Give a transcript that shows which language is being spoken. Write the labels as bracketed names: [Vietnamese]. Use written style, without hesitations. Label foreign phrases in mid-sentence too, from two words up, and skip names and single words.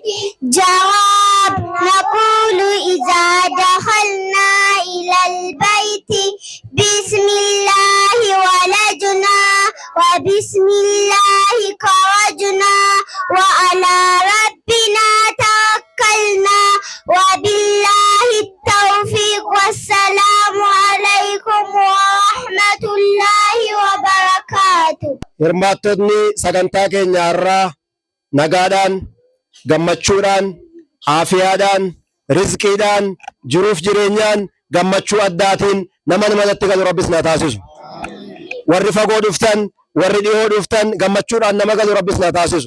[Arabic] جواب نقول إذا دخلنا إلى البيت بسم الله ولجنا وبسم الله خرجنا وعلى ربنا توكلنا وبالله التوفيق والسلام عليكم ورحمة الله وبركاته. [Oromo] Hirmaattonni sagantaa keenya irraa nagaadhaan gammachuudhaan aafiyaadhaan rizqiidhaan jiruuf jireenyaan gammachuu addaatiin nama namatti galu rabbis na taasisu. Warri fagoo dhuftan warri dhihoo dhuftan gammachuudhaan nama galu rabbis na taasisu.